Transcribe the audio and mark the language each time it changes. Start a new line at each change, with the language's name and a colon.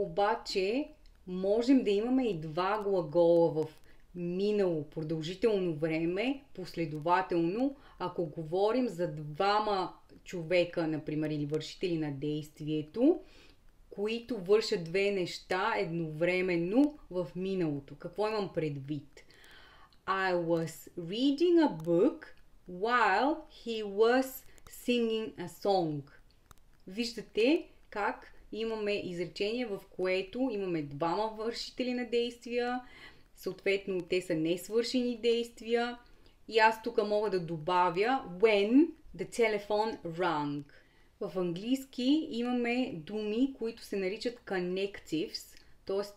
Bulgarian: Обаче, можем да имаме и два глагола в минало продължително време, последователно, ако говорим за двама човека, например, или вършители на действието, които вършат две неща едновременно в миналото. Какво имам предвид?
English: I was reading a book while he was singing a song.
Bulgarian: Виждате как имаме изречение, в което имаме двама вършители на действия, съответно те са несвършени действия и аз тук мога да добавя
English: when the telephone rang.
Bulgarian: В английски имаме думи, които се наричат connectives, т.е.